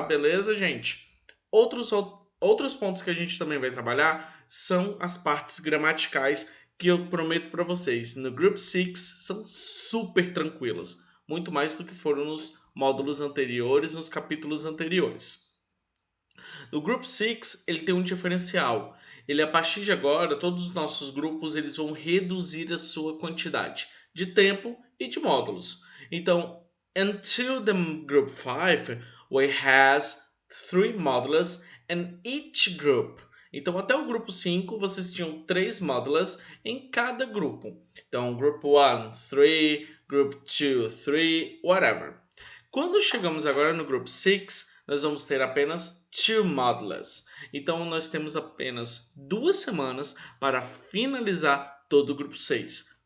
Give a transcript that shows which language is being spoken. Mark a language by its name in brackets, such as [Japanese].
[Portuguese] Beleza, gente? Outros pontos que a gente também vai trabalhar são as partes gramaticais, que eu prometo para vocês, no Group 6 são super tranquilas, muito mais do que foram nos módulos anteriores, nos capítulos anteriores. No Group 6, ele tem um diferencial. Ele, a partir de agora, todos os nossos grupos eles vão reduzir a sua quantidade de tempo e de módulos. [English] Então, until the Group 5, we has 3 modules in each group. [Portuguese] Então, até o grupo 5, vocês tinham 3 módulos em cada grupo. [English] Então, Group 1, 3, Group 2, 3, whatever. [Portuguese] Quando chegamos agora no Group 6, nós vamos ter apenas 2 modules. Então, nós temos apenas 2 semanas para finalizar todo o Grupo 6.